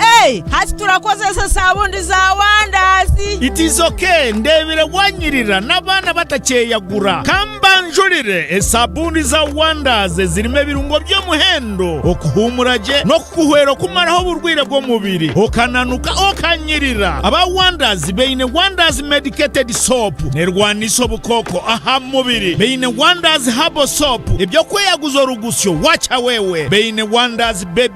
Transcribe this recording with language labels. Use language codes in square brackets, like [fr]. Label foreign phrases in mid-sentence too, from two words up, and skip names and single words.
[nyn] hati turakozesa sabundi za wandazi [en] it is okay [nyn] ndebire wanyirira n'abana batakeyagura kambanjurire esabundi za wandazi zirimo birungo byo muhendo okuhumuraje no kuhwero kumaraho burwire bwo mubiri okananuka okanyirira aba wandazi beine wandazi [en] medicated soap [nyn] nerwaniso bukoko aha mubiri beine wandazi [en] herbal soap [nyn] ibyo kweyaguzo rugusyo wacha wewe beine wandazi baby